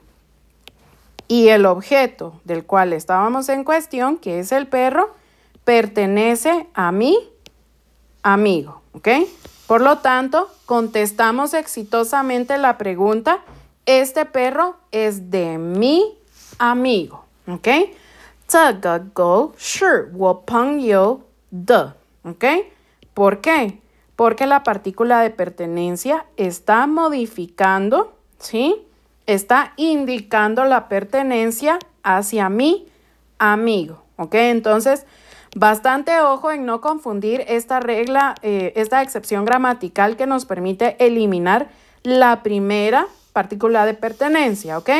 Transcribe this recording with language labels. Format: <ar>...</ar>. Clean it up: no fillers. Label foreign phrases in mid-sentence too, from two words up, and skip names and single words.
<es>Y el objeto del cual estábamos en cuestión, que es el perro, pertenece a mi amigo, ¿ok? Por lo tanto, contestamos exitosamente la pregunta, este perro es de mi amigo, ¿ok?</es> <zh>这个狗是我朋友的,</zh> <es>¿ok? ¿Por qué? Porque la partícula de pertenencia está modificando, ¿sí? Está indicando la pertenencia hacia mi amigo, ¿ok? Entonces, bastante ojo en no confundir esta regla, esta excepción gramatical que nos permite eliminar la primera partícula de pertenencia, ¿ok?</es>